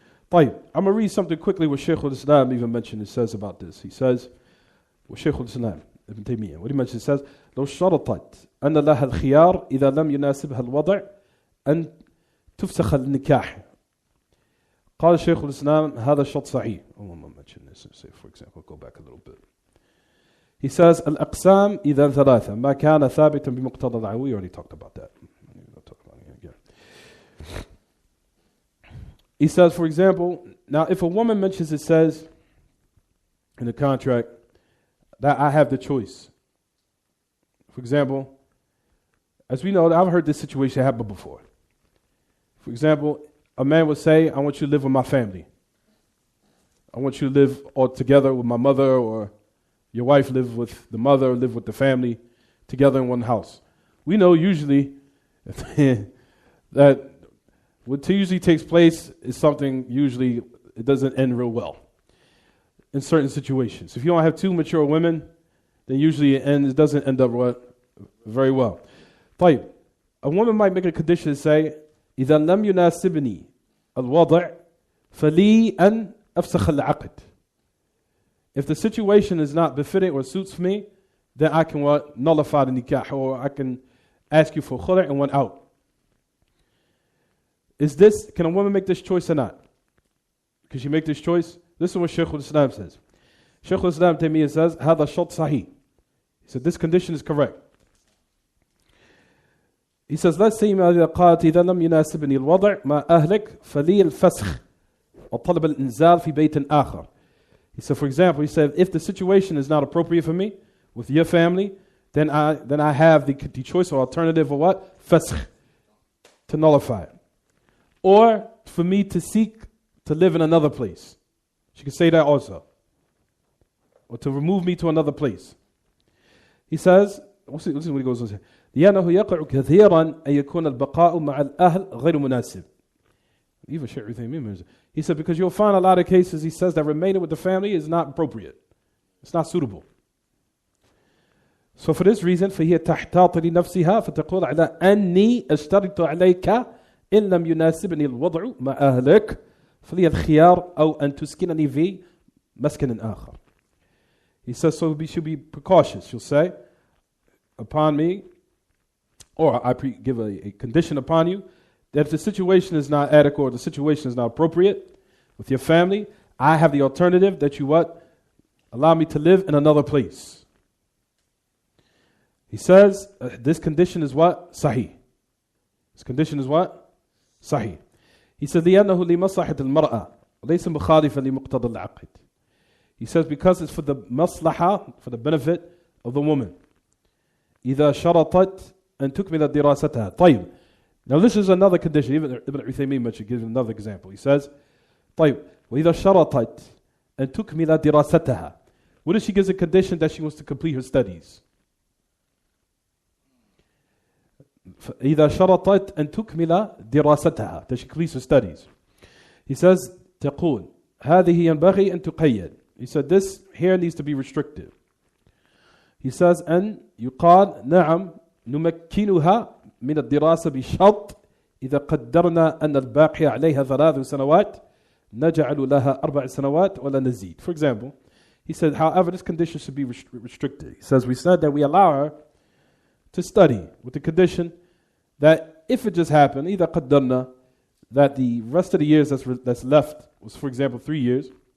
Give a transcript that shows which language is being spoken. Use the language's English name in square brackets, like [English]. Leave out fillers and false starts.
[English] طيب, I'm going to read something quickly what Shaykh al-Islam even mentioned. It says about this. He says, what Shaykh al-Islam, Ibn Taymiyyah, what he mentioned, it says, [Arabic] لو شرطت أن لها الخيار إذا لم يناسبها الوضع أن تفسخ النكاح. قال شيخ الإسلام هذا الشرط صحيح. [English] I want to mention this. Say, for example, go back a little bit. He says [Arabic] الأقسام إذا ثلاثة ما كان ثابتا بمقتضى العقد. [English] We already talked about that. He says, for example, now if a woman mentions, it says in the contract that I have the choice. For example, as we know, I've heard this situation happen before. For example, a man would say, I want you to live with my family. I want you to live all together with my mother, or your wife live with the mother, live with the family together in one house. We know usually that what usually takes place is something usually it doesn't end real well in certain situations. If you don't have two mature women, then usually it doesn't end up very well. طيب, a woman might make a condition and say, [Arabic] إذا لم يناسبني الوضع فلي أن أفسخ العقد. [English] If the situation is not befitting or suits me, then I can nullify the nikah, or I can ask you for khul'a and one out. Can a woman make this choice or not? Can she make this choice? This is what Shaykh al-Islam says. Shaykh al-Islam Taymiyyah says, [Arabic] هذا الشرط صحيح. [English] He said, this condition is correct. He says, let's say [Arabic] إذا قالت إذا لم يناسبني الوضع مع أهلك فلي الفسخ وطلب الإنزال في بيت آخر. [English] He said, for example, he said, if the situation is not appropriate for me with your family, then I have the choice or alternative of what? Fasakh, to nullify it. Or for me to seek to live in another place. She could say that also. Or to remove me to another place. He says, let's see what he goes on to say. [Arabic] لأنه يقع كثيرا أن يكون البقاء مع الأهل غير مناسب. [English] Even Shaykh Uthaymeen, he said, because you'll find a lot of cases, he says, that remaining with the family is not appropriate. It's not suitable. So for this reason, [Arabic] فهي تحتاط لنفسها فتقول على أني أشترط عليك إن لم يناسبني الوضع مع أهلك فلي الخيار أو أن تسكنني في مسكن آخر. [English] He says, so we should be precautious. She'll say, upon me, or I give a condition upon you, that if the situation is not adequate or the situation is not appropriate with your family, I have the alternative that you allow me to live in another place. He says, this condition is what? Sahih. This condition is what? Sahih. He says, [Arabic] لأنه لمصلحة المرأة وليس مخالفا لمقتضى العقد. [English] He says, because it's for the maslaha, for the benefit of the woman. [Arabic] إذا شرطت أن تكمل دراستها. طيب. [English] Now this is another condition. Even Ibn Uthaymeen mentioned, gives another example. He says, [Arabic] طيب, وإذا شرطت أن تكمل دراستها. [English] What if she gives a condition that she wants to complete her studies? [Arabic] إذا شرطت أن تكمل دراستها, [English] that she completes her studies. [Arabic] He says, تقول هذه ينبغي أن تقيد. [English] He said, this here needs to be restricted. He says, [Arabic] أن يقال نعم نمكنها من الدراسة بشرط إذا قدرنا أن الباقي عليها 3 سنوات نجعل لها 4 سنوات ولا نزيد. [English] For example, he said, however, this condition should be restricted. He says, we said that we allow her to study with the condition that if it just happened, [Arabic] إذا قدرنا, [English] that the rest of the years that's left was, for example, 3 years.